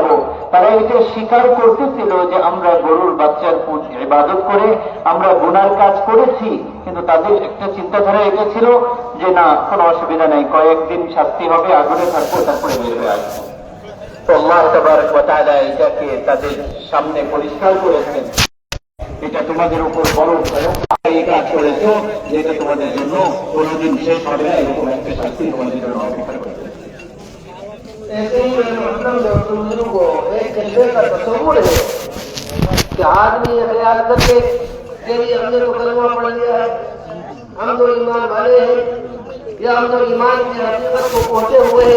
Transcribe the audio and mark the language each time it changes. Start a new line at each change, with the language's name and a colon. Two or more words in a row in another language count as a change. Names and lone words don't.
Bangla: তারা এটা স্বীকার করতেছিল যে আমরা গরুর বাচ্চার ইবাদত করে আমরা গুনার কাজ করেছি, কিন্তু তাদের একটা চিন্তাধারা এটা ছিল যে না, কোনো অসুবিধা নেই, কয়েকদিন শাস্তি হবে, আগুনে থাকবো, তারপরে বের হয়ে আসবো. তো
Arabic: الله تبارك وتعالى
Bangla: এটাকে তাদের সামনে পরিষ্কার করেছেন, এটা তোমাদের উপর বড় এই কাজ করেছো, যেটা তোমাদের জন্য কোনোদিন শেষ হবে না, এরকম একটা শাস্তি তোমাদের জন্য অপেক্ষা করবে.
Urdu: ایسے ہی میرے محترم دوستوں کو ایک کلمے کا تصور ہے کہ آدمی یہ خیال کر کے کہ ہم نے تو کلمہ پڑھ لیا ہے، ہم تو ایمان والے ہیں، یا ہم تو ایمان کی حقیقت کو پہنچے ہوئے ہیں.